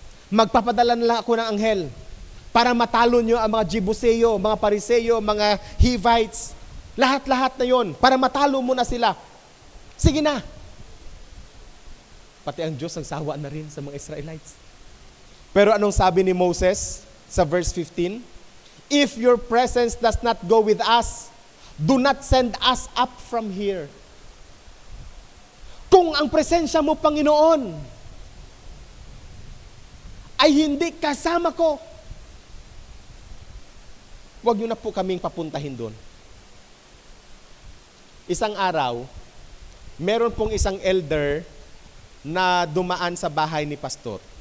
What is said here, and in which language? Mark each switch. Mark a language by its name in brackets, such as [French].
[Filipino] Magpapadala na lang ako ng anghel para matalo nyo ang mga Jebuseo, mga Pariseo, mga Hivites, lahat-lahat na yon, para matalo mo na sila. Sige na. Pati ang Diyos ang sawa na rin sa mga Israelites. Pero anong sabi ni Moses sa verse 15? [English] If your presence does not go with us, do not send us up from here. [Filipino] Kung ang presensya mo, Panginoon, ay hindi kasama ko, huwag niyo na po kaming papuntahin doon. Isang araw, meron pong isang elder na dumaan sa bahay ni pastor.